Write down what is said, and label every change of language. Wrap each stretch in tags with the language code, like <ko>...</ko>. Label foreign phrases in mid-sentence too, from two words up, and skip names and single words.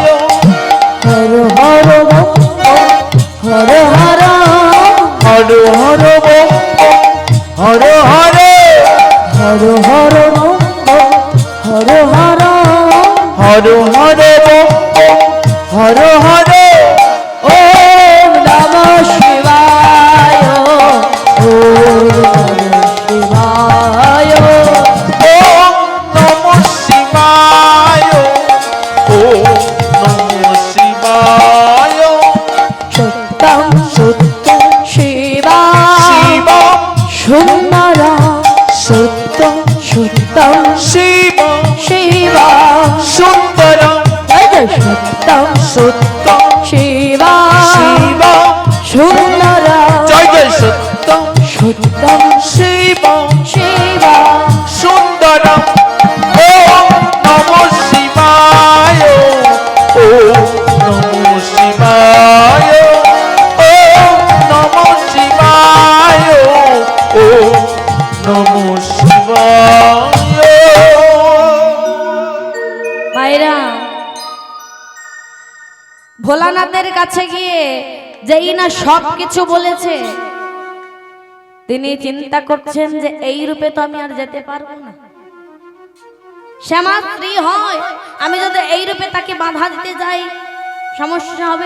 <sa>হর হর হর হর হর হর বম হর হর হর হর হর হর হর হর বম হর হর। ওম নমঃ শিবায়, ওম নমঃ শিবায়, ওম নমঃ শিবায়, ওম নমঃ শিবায়। সত্যং সত্যং শিবা শিব সুন্দর, সত্যং সত্যং শিব শিবা সুন্দর, সত্যং সত্যং শিবা শিব সুন্দর, জয় জয় সত্যং সত্যং শিব শিবা সুন্দর। ওম নমঃ শিবায়, ওম নমঃ শিবায়, ওম নমঃ শিবায়, ওম নমঃ শিবায়।</sa> <bn>মায়েরা, ভোলানাথের কাছে গিয়ে যেই না সব কিছু বলেছে, তিনি চিন্তা করছেন যে এই রূপে তো আমি আর যেতে পারবো না। শ্যামা স্ত্রী হয়, আমি যদি এই রূপে তাকে বাধা দিতে যাই সমস্যা হবে।</bn>